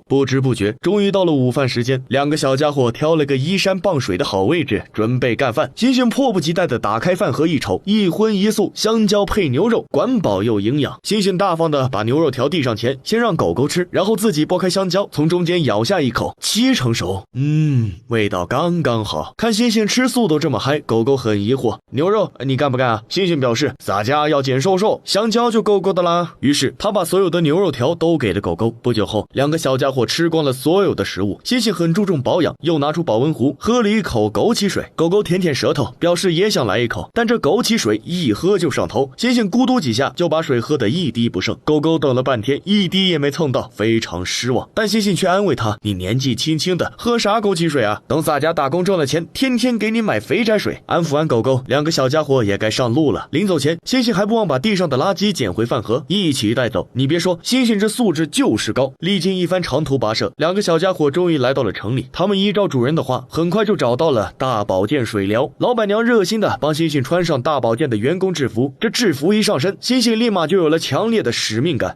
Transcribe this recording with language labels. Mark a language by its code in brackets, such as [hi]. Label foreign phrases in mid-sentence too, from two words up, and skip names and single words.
[zh] 不知不覺終於到了午飯時間，2個小家伙挑了個依山傍水的好位置，準備乾飯。猩猩迫不及待地打開飯盒一瞅，一葷一素，香蕉配牛肉，管飽又營養。猩猩大方地把牛肉調地上前，先讓狗狗吃，然後自己剝開香蕉，從中間咬下一口，7成熟，味道剛刚好。看猩猩吃素都這麼嗨，狗狗很疑惑，牛肉你幹不幹啊？猩猩表示洒家要減瘦，香蕉就夠的啦。於是他把所有的牛肉條都給了狗狗。不久後，2個小家伙吃光了所有的食物。猩猩很注重保養，又拿出保溫壺喝了一口枸杞水。狗狗舔舔舌頭，表示也想來一口，但這枸杞水一喝就上頭。猩猩咕嘟幾下就把水喝得一滴不剩。狗狗等了半天，一滴也沒蹭到，非常失望。但猩猩卻安慰他：你年紀輕輕的，喝啥枸杞水啊？等洒家打工掙了錢，天天給你買肥宅水。安撫完狗狗，2個小家伙也該上路了。臨走前，猩猩還不忘把地上的垃圾撿回飯盒，一起帶走。你別說，猩猩這素質就是高。歷經一番長途跋涉，2個小家伙終於來到了城裡。他們依照主人的話，很快就找到了大保健水療。老闆娘熱心的幫猩猩穿上大保健的員工制服。這制服一上身，猩猩立馬就有了強烈的使命感。